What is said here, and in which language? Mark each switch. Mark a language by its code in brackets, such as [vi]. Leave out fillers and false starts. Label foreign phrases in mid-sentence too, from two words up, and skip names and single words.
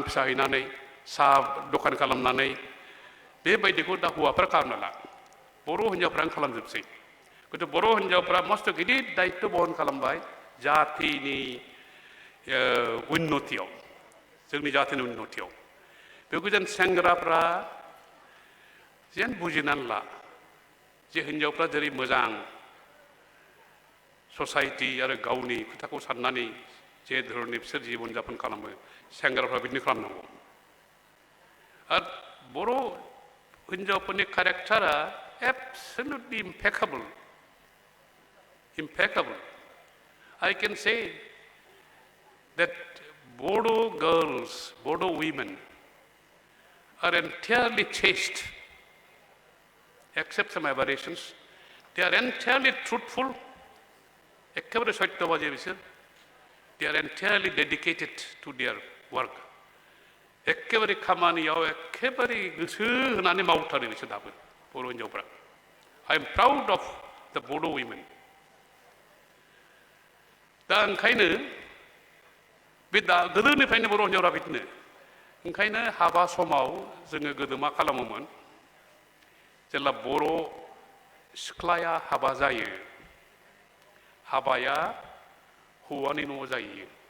[brx] फिसा हैनानै साहा दखान खालामनानै बेबायदिखौ दा हौवाफ्रा खालामनो ला बर' हिनजावफ्रानो खालामजोबसै खिन्थु बर' हिनजावफ्रा मस्थ' गिदिर दायित्व बहन खालामबाय जातिनि उन्नतियाव जोंनि जातिनि उन्नतियाव बेखौ जेन सेंग्राफ्रा जेन बुजिनानै ला जे हिनजावफ्रा जेरै मोजां ससाइटि आरो गावनि खोथाखौ साननानै जे धरननि बिसोर जिबन जापन खालामो सेंग्राफ्रा बिदिनो खालामनांगौ आरो बर' हिनजावफोरनि केरेक्टारा एब्सोल्युटलि [en] impeccable I can say that Bodo girls, Bodo women are entirely chaste except some aberrations they are entirely truthful [brx] एखेबारे सत्यबाजी बिसोर [en] they are entirely dedicated to their work [brx] एखेबारे खामानियाव एखेबारे गोसो होनानै मावथारो बिसोर दाबो बर' हिनजावफ्रा [en] I am proud of the Bodo women [brx] दा ओंखायनो बे दा गोदोनिफ्रायनो बर' हिनजावफ्रा बिदिनो ओंखायनो हाबा समाव जोङो गोदो मा खालामोमोन जेब्ला बर' सिख्लाया हाबा जायो हाबाया हौवानि न'आव जायो